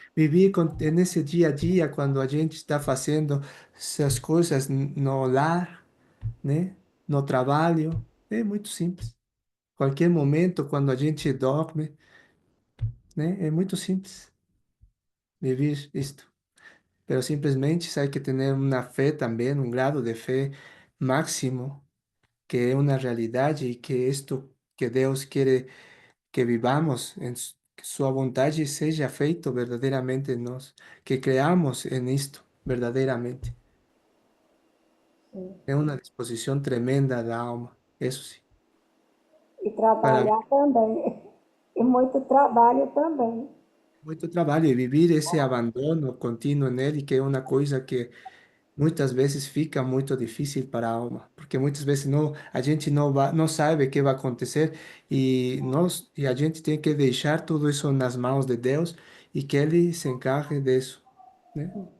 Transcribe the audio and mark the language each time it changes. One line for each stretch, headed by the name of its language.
Portuguese: Viver nesse dia a dia, quando a gente está fazendo essas coisas no lar, né? No trabalho, é muito simples. Qualquer momento, quando a gente dorme, né? É muito simples viver isto.
Spanish: Pero simplesmente hay que tener una fe también, un grado de fe máximo, que es una realidad y que esto que Dios quiere que vivamos en su voluntad y sea feito verdaderamente en nos, que creamos en esto verdaderamente.
Portuguese: Sim.
Spanish: Es una disposición tremenda del alma, eso sí.
Portuguese: E Para trabalhar também. E muito trabalho também. muito trabalho e vivir esse abandono contínuo nele, que é uma coisa que muitas vezes fica muito difícil para a alma, porque muitas vezes não, a gente não sabe o que vai acontecer e a gente tem que deixar tudo isso nas mãos de Deus e que Ele se encargue disso, né?